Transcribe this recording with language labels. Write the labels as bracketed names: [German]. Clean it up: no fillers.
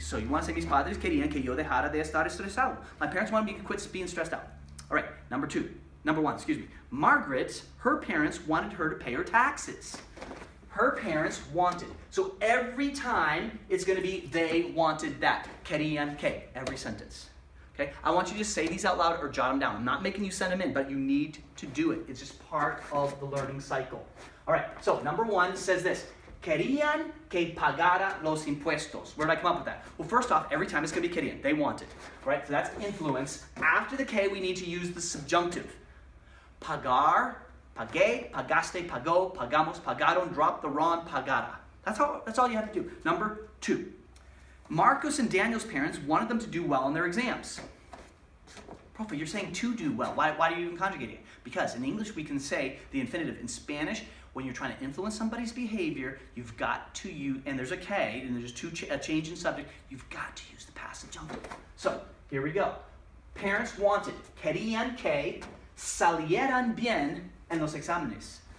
[Spanish] So you want to say, mis padres querían que yo dejara de estar estresado. [English] My parents wanted me to quit being stressed out. All right, number one, Margaret, her parents wanted her to pay her taxes. Her parents wanted. So every time it's going to be they wanted that. Querían que, every sentence. Okay? I want you to say these out loud or jot them down. I'm not making you send them in, but you need to do it. It's just part of the learning cycle. All right, so number 1 says this. [Spanish] Querían que pagara los impuestos. [English] Where did I come up with that? Well, first off, every time it's going to be querían. They wanted. All right, so that's influence. After the K, we need to use the subjunctive. Pagar, pagué, pagaste, pagó, pagamos, pagaron, drop the ron, pagara. That's all you have to do. Number 2. Marcos and Daniel's parents wanted them to do well in their exams. Profe, you're saying to do well. Why do you even conjugate it? Because in English we can say the infinitive. In Spanish, when you're trying to influence somebody's behavior, you've got to use, and there's a K, and there's a change in subject, you've got to use the past subjunctive. So, here we go. [Spanish] Parents wanted, querían que salieran bien en los exámenes.